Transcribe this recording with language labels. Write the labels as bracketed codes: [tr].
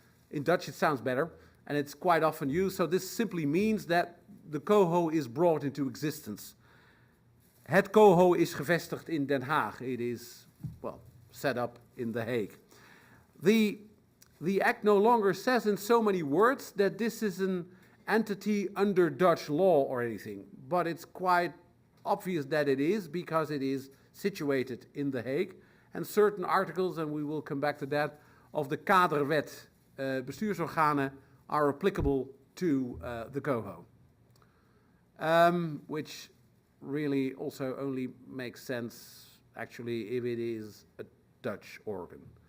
[en] In Dutch it sounds better, and it's quite often used. So this simply means that the COHO is brought into existence. [nl] Het COHO is gevestigd in Den Haag. [en] It is, set up in The Hague. The Act no longer says in so many words that this is an entity under Dutch law or anything, but it's quite obvious that it is, because it is situated in The Hague, and certain articles, and we will come back to that, of the Kaderwet bestuursorganen are applicable to the COHO, which really also only makes sense, actually, if it is a Dutch organ.